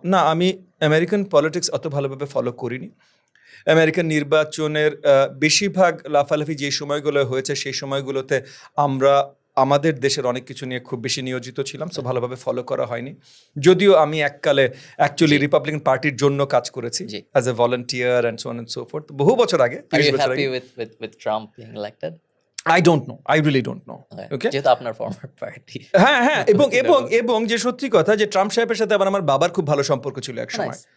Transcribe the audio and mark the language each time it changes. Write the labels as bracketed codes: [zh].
[bn] না, আমি American politics অত ভালোভাবে ফলো করিনি। আমেরিকান নির্বাচনের বেশিরভাগ লাফালাফি যে সময়গুলো হয়েছে সেই সময়গুলোতে আমরা আমাদের দেশের অনেক কিছু নিয়ে খুব বেশি নিয়োজিত ছিলাম, সো ভালোভাবে ফলো করা হয়নি। যদিও আমি এককালে অ্যাকচুয়ালি রিপাবলিকান পার্টির জন্য কাজ করেছি [en] as a volunteer and so on and so forth, [bn] বহু বছর আগে, 30 বছর আগে। [en] with Trump being elected? I don't know, I really don't know. Okay, [bn] যেহেতু আপনার ফর্মার পার্টি। হ্যাঁ, এবং যে সত্যি কথা যে ট্রাম্প সাহেবের সাথে আবার আমার বাবার খুব ভালো সম্পর্ক ছিল এক সময়।